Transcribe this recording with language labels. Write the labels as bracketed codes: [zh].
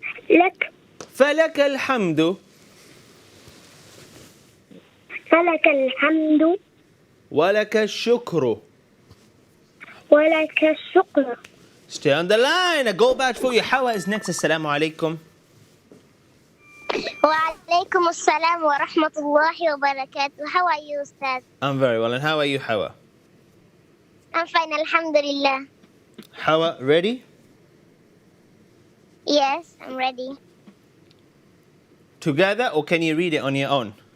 [ar] لك فلك الحمد فلك الحمد ولك الشكر. ولك الشكر. [en] Stay on the line. I go back for you. Hawa is next. Assalamu alaikum. [ar] وعليكم السلام ورحمة الله وبركاته. [en] How are you, Ustaz? I'm very well. And how are you, Hawa? I'm fine, Alhamdulillah. Hawa, ready? Yes, I'm ready. Together, or can you read it on your own?